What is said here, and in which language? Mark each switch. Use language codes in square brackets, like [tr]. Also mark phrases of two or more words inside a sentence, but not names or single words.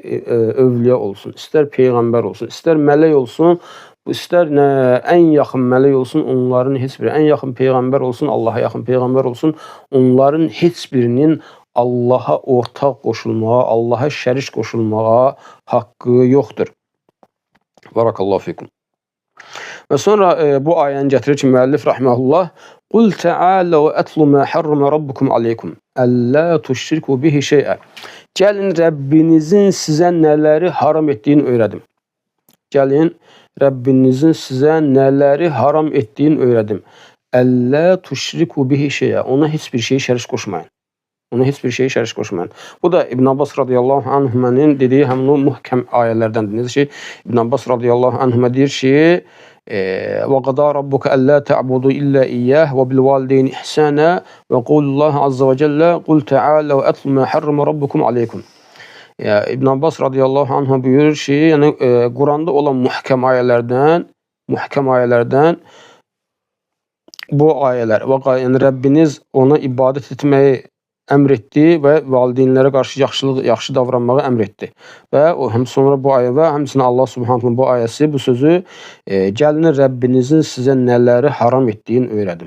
[az] Övliya olsun, istər peyğəmbər olsun, istər mələk olsun, istər ən yaxın mələk olsun, onların heç biri, ən yaxın peyğəmbər olsun, Allaha yaxın peyğəmbər olsun, onların heç birinin Allaha ortaq qoşulmağa, Allaha şərik qoşulmağa haqqı yoxdur. [ar] بارك الله فيكم. [az] Və sonra bu ayəni gətirir ki, müəllif rəhməhullah, [ar] "قل تعالوا أتل ما حرم ربكم عليكم ألا تشركوا به شيئا." [az] Gəlin Rəbbinizin sizə nələri haram etdiyini öyrədim. Gəlin Rəbbinizin sizə nələri haram etdiyini öyrədim. [ar] ألا تشركوا به شيئا. [az] Ona heç bir şey şərik qoşmayın. Ona heç bir şey şərik qoşmayın. Bu da İbn Abbas [ar] رضي الله عنهما [az] dediyi həmin o muhkəm ayələrdəndir. Necə ki, İbn Abbas [ar] رضي الله عنهما [az] deyir ki, [ar] وَقَضَى رَبُّكَ أَلَّا تَعْبُدُوا إِلَّا إِيَّاهُ وَبِالْوَالِدَيْنِ إِحْسَانًا وَقُولُوا اللَّهَ عَزَّ وَجَلَّ قُلْ تَعَالَوْا أَتْلُ مَا حَرَّمَ رَبُّكُمْ عَلَيْكُمْ. [az] İbn Abbas [ar] رضي الله عنهما [az] buyurur ki, yəni Quranda olan muhkəm ayələrdən muhkəm ayələrdən bu ayələr. Yəni Rəbbiniz ona ibadət etməyi əmr etdi və valideynlərə qarşı yaxşı davranmağı əmr etdi. Və sonra bu ayə və həmçinin [ar] الله سبحانه [az] bu ayəsi, bu sözü gəlin Rəbbinizin sizə nələri haram etdiyini öyrədim.